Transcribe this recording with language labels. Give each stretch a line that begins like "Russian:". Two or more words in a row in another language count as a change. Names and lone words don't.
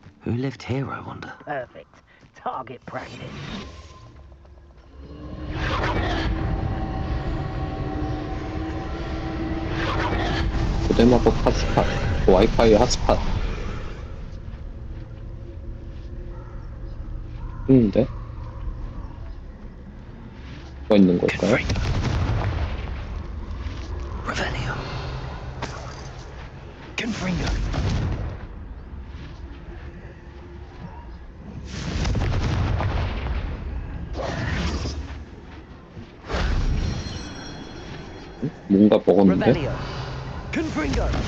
English: Who lived here, I wonder? Perfect. Target practice.
Korean: 고대 마법 핫스팟, 와이파이 핫스팟. 있는데? 뭐가 있는 걸까요?
English: Revelio. Confringo.
Korean: 뭔가 먹었는데?
English: Revelio. Confringo.